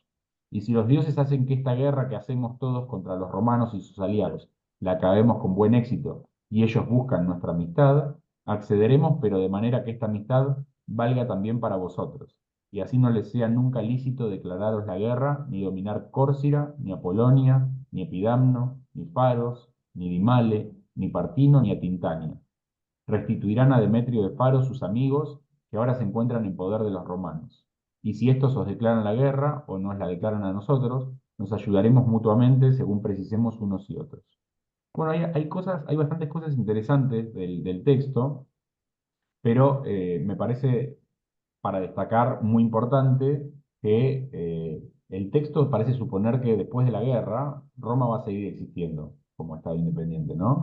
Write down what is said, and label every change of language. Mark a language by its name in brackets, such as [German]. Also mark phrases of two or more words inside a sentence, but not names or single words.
[Spanish] Y si los dioses hacen que esta guerra que hacemos todos contra los romanos y sus aliados la acabemos con buen éxito, y ellos buscan nuestra amistad, accederemos, pero de manera que esta amistad valga también para vosotros, y así no les sea nunca lícito declararos la guerra, ni dominar Córcira, ni Apolonia, ni Epidamno, ni Faros, ni Dimale, ni Partino, ni Atintania. Restituirán a Demetrio de Faro sus amigos, que ahora se encuentran en poder de los romanos. Y si estos os declaran la guerra, o nos la declaran a nosotros, nos ayudaremos mutuamente según precisemos unos y otros. Bueno, hay bastantes cosas interesantes del texto, pero me parece para destacar muy importante que el texto parece suponer que después de la guerra Roma va a seguir existiendo como Estado independiente, ¿no?